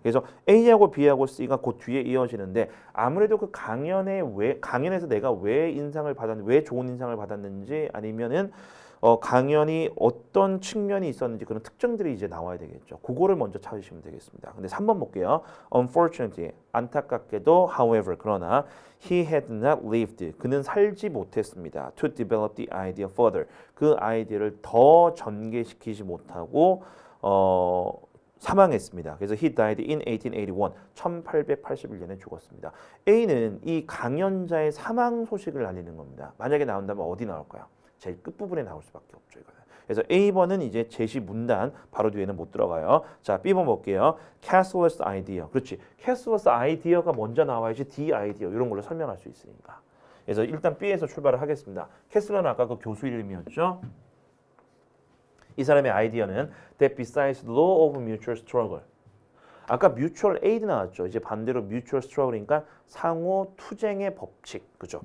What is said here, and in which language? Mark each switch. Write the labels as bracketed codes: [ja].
[ko] 그래서 A하고 B하고 C가 그 뒤에 이어지는데 아무래도 그 강연에서 내가 왜 좋은 인상을 받았는지 아니면은 강연이 어떤 측면이 있었는지 그런 특征들이 이제 나와야 되겠죠. 그거를 먼저 찾으시면 되겠습니다. 근데 3번 볼게요. [en] Unfortunately, [ko] 안타깝게도, [en] however, [ko] 그러나 [en] he had not lived, [ko] 그는 살지 못했습니다. [en] To develop the idea further, [ko] 그 아이디어를 더 전개시키지 못하고 사망했습니다. 그래서 [en] he died in 1881, [ko] 1881년에 죽었습니다. A는 이 강연자의 사망 소식을 알리는 겁니다. 만약에 나온다면 어디 나올까요? 제일 끝부분에 나올 수밖에 없죠. 이거는. 그래서 A번은 이제 제시 문단 바로 뒤에는 못 들어가요. 자, B번 볼게요. Castler's idea. 그렇지. Castler's idea가 먼저 나와야지 the idea 이런 걸로 설명할 수 있으니까. 그래서 일단 B에서 출발을 하겠습니다. 캐슬러는 아까 그 교수 이름이었죠. 이 사람의 아이디어는 [en] that besides the law of mutual struggle. [ko] 아까 mutual aid 나왔죠. 이제 반대로 mutual struggle이니까 상호 투쟁의 법칙, 그죠?